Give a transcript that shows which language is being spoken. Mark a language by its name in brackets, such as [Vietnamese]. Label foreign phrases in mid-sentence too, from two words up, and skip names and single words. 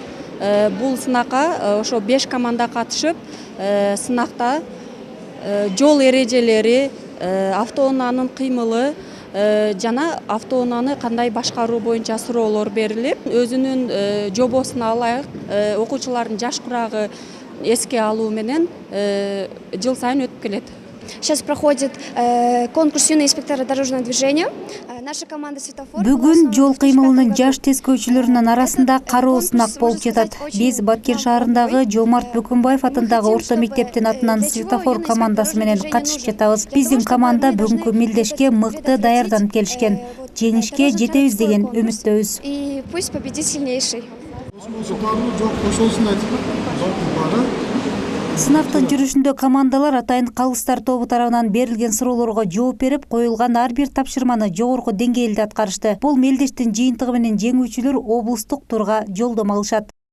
[Kyrgyz] Бул сынакка ошо 5 команда катышып, сынакта жол эрежелери, автоунаанын кыймылы жана автоунааны кандай башкаруу боюнча суроолор берилип, өзүнүн жобосуна ылайык окуучулардын жаш курагы эске алуу менен жыл сайын өтүп келет. [Russian] Сейчас проходит конкурс юные инспектора дорожного движения. Наша команда светофор. [Kyrgyz] Бүгүн жол кыймылынын жаш тескөөчүлөрүнүн арасында кароо сынак болуп жатат. Биз Баткен шаарындагы Жомарт Бөкөнбаев атындагы орто мектептин атынан светофор командасы менен катышып жатабыз. Биздин команда бүгүнкү мелдешке мыкты даярданып келишкен. Жеңишке жетебиз деген үмүттөбүз. [Russian] И пусть победит сильнейший. [Kyrgyz] Сынактын жүрүшүндө командалар атайын калыстар тобу тарабынан берилген суроолорго жооп берип, коюлган ар бир тапшырманы жогорку деңгээлде аткарышты. Бул мелдештин жыйынтыгы менен жеңүүчүлөр облустук турга жолдомо алышат.